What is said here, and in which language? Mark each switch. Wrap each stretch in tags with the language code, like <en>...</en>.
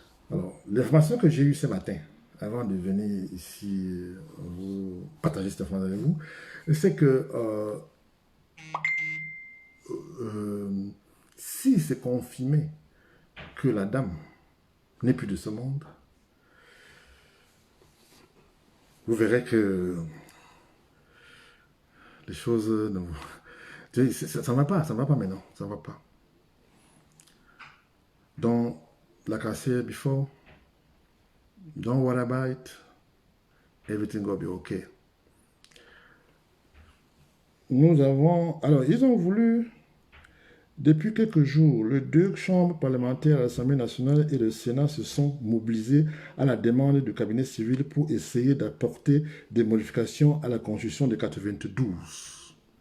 <fr>Alors, l'information que j'ai eue ce matin, avant de venir ici vous partager cette information avec vous, c'est que si c'est confirmé que la dame n'est plus de ce monde, vous verrez que les choses ne ça ne va pas, ça ne va pas maintenant, ça ne va pas.</fr> <en>Don't like I said before, don't worry about it, everything will be okay.</en> <fr>Nous avons, alors ils ont voulu, depuis quelques jours, les deux chambres parlementaires, l'Assemblée nationale et le Sénat se sont mobilisés à la demande du cabinet civil pour essayer d'apporter des modifications à la Constitution de 92.</fr>